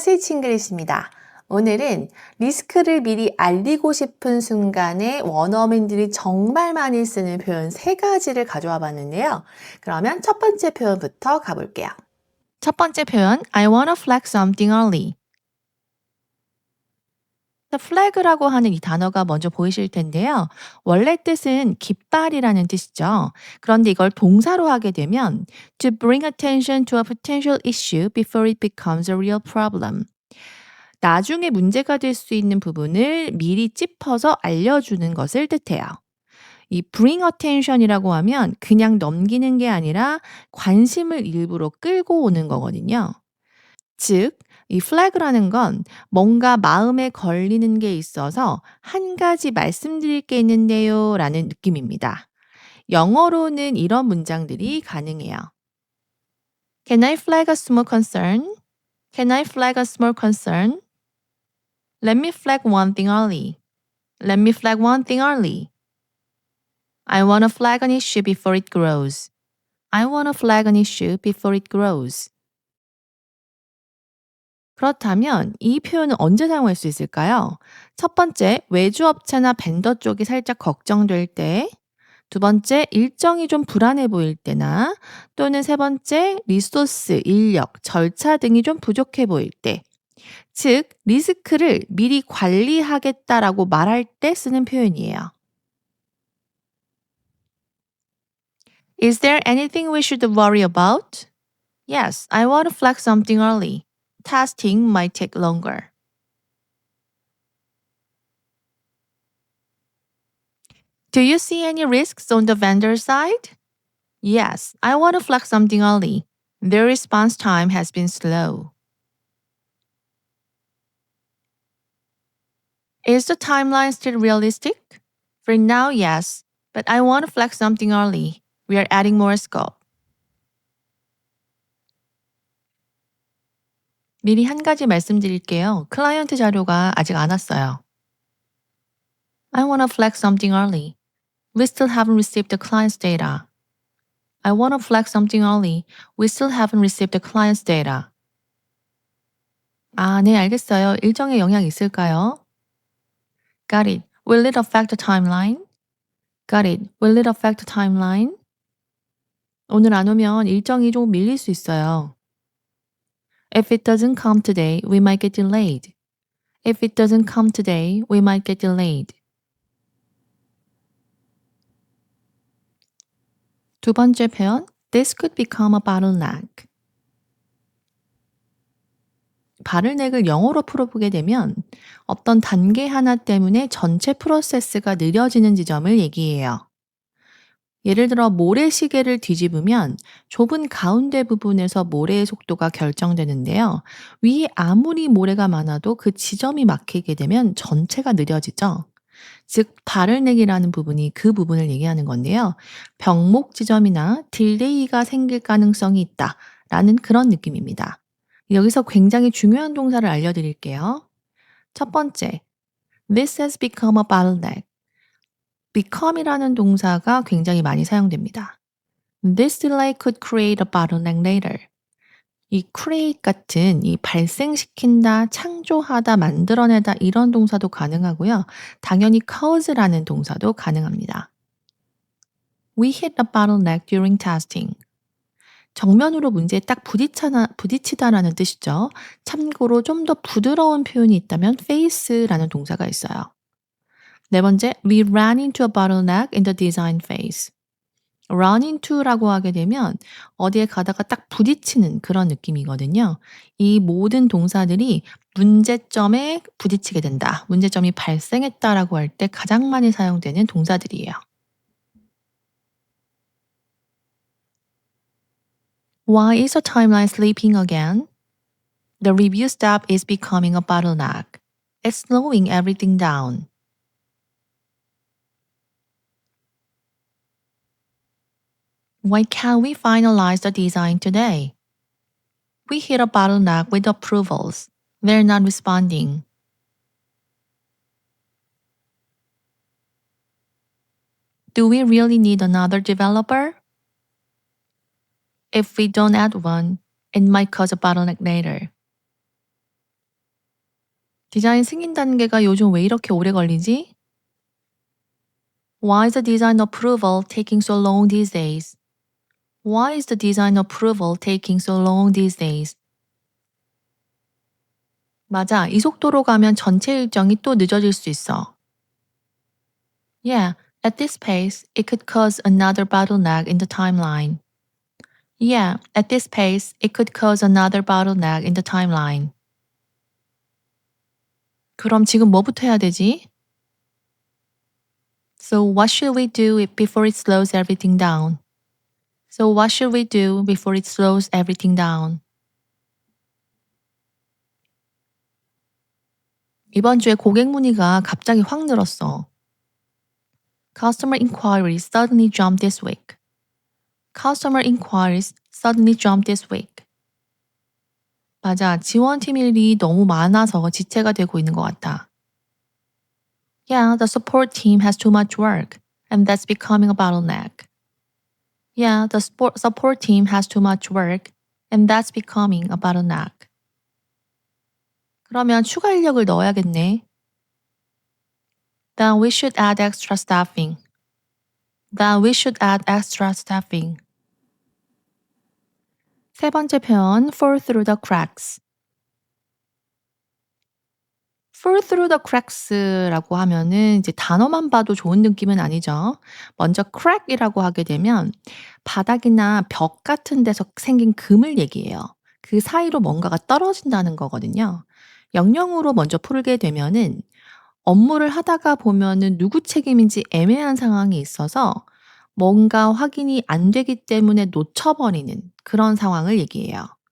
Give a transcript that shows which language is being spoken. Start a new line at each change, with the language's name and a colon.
Korean: 스위치 잉글리시입니다. 오늘은 리스크를 미리 알리고 싶은 순간에 원어민들이 정말 많이 쓰는 표현 세 가지를 가져와 봤는데요. 그러면 첫 번째 표현부터 가볼게요. 첫 번째 표현,
English: I wanna flag something early.
Korean: flag라고 하는 이 단어가 먼저 보이실 텐데요. 원래 뜻은 깃발이라는 뜻이죠. 그런데 이걸 동사로 하게 되면
English: to bring attention to a potential issue before it becomes a real problem.
Korean: 나중에 문제가 될 수 있는 부분을 미리 짚어서 알려주는 것을 뜻해요. 이 bring attention이라고 하면 그냥 넘기는 게 아니라 관심을 일부러 끌고 오는 거거든요. 즉, 이 flag라는 건 뭔가 마음에 걸리는 게 있어서 한 가지 말씀드릴 게 있는데요 라는 느낌입니다. 영어로는 이런 문장들이 가능해요.
English: Can I flag a small concern? Can I flag a small concern? Let me flag one thing early. Let me flag one thing early. I want to flag an issue before it grows. I want to flag an issue before it grows.
Korean: 그렇다면 이 표현은 언제 사용할 수 있을까요? 첫 번째, 외주업체나 벤더 쪽이 살짝 걱정될 때, 두 번째, 일정이 좀 불안해 보일 때나, 또는 세 번째, 리소스, 인력, 절차 등이 좀 부족해 보일 때, 즉, 리스크를 미리 관리하겠다라고 말할 때 쓰는 표현이에요.
English: Is there anything we should worry about? Yes, I want to flag something early. Testing might take longer. Do you see any risks on the vendor side? Yes, I want to flag something early. Their response time has been slow. Is the timeline still realistic? For now, yes, but I want to flag something early. We are adding more scope.
Korean: 미리 한 가지 말씀드릴게요. 클라이언트 자료가 아직 안 왔어요.
English: I want to flag something early. We still haven't received the client's data. I want to flag something early. We still haven't received the client's data.
Korean: 아, 네, 알겠어요. 일정에 영향 있을까요?
English: Got it. Will it affect the timeline? Got it. Will it affect the timeline?
Korean: 오늘 안 오면 일정이 좀 밀릴 수 있어요.
English: If it doesn't come today, we might get delayed. If it doesn't come today, we might get delayed.
Korean: 두 번째 표현,
English: this could become a bottleneck.
Korean: bottleneck을 영어로 풀어보게 되면 어떤 단계 하나 때문에 전체 프로세스가 느려지는 지점을 얘기해요. 예를 들어 모래시계를 뒤집으면 좁은 가운데 부분에서 모래의 속도가 결정되는데요. 위에 아무리 모래가 많아도 그 지점이 막히게 되면 전체가 느려지죠. 즉 bottleneck이라는 부분이 그 부분을 얘기하는 건데요. 병목 지점이나 딜레이가 생길 가능성이 있다라는 그런 느낌입니다. 여기서 굉장히 중요한 동사를 알려드릴게요. 첫 번째,
English: this has become a bottleneck.
Korean: become이라는 동사가 굉장히 많이 사용됩니다.
English: This delay could create a bottleneck later.
Korean: 이 create 같은 이 발생시킨다, 창조하다, 만들어내다 이런 동사도 가능하고요. 당연히 cause라는 동사도 가능합니다.
English: We hit a bottleneck during testing.
Korean: 정면으로 문제에 딱 부딪히다라는 뜻이죠. 참고로 좀 더 부드러운 표현이 있다면 face라는 동사가 있어요. 네 번째,
English: we ran into a bottleneck in the design phase.
Korean: run into라고 하게 되면 어디에 가다가 딱 부딪히는 그런 느낌이거든요. 이 모든 동사들이 문제점에 부딪히게 된다, 문제점이 발생했다라고 할 때 가장 많이 사용되는 동사들이에요.
English: Why is the timeline slipping again? The review step is becoming a bottleneck. It's slowing everything down. Why can't we finalize the design today? We hit a bottleneck with approvals. They're not responding. Do we really need another developer? If we don't add one, it might cause a bottleneck later.
Korean: 디자인 승인 단계가 요즘 왜 이렇게 오래 걸리지?
English: Why is the design approval taking so long these days? Why is the design approval taking so long these days?
Korean: 맞아. 이 속도로 가면 전체 일정이 또 늦어질 수 있어.
English: Yeah, at this pace, it could cause another bottleneck in the timeline. Yeah, at this pace, it could cause another bottleneck in the timeline.
Korean: 그럼 지금 뭐부터 해야 되지?
English: So what should we do before it slows everything down? So what should we do before it slows everything down?
Korean: 이번 주에 고객 문의가 갑자기 확 늘었어.
English: Customer inquiries suddenly jumped this week. Customer inquiries suddenly jumped this week.
Korean: 맞아. 지원팀 일이 너무 많아서 지체가 되고 있는 것 같아.
English: Yeah, the support team has too much work, and that's becoming a bottleneck. Yeah, the support team has too much work, and that's becoming a bottleneck.
Korean: 그러면 추가 인력을 넣어야겠네.
English: Then we should add extra staffing. Then we should add extra staffing.
Korean: 세 번째 표현,
English: fall through the cracks.
Korean: fall through the cracks라고 하면은 이제 단어만 봐도 좋은 느낌은 아니죠. 먼저 crack이라고 하게 되면 바닥이나 벽 같은 데서 생긴 금을 얘기해요. 그 사이로 뭔가가 떨어진다는 거거든요. 영영으로 먼저 풀게 되면은 업무를 하다가 보면은 누구 책임인지 애매한 상황이 있어서 뭔가 확인이 안 되기 때문에 놓쳐버리는 그런 상황을 얘기해요.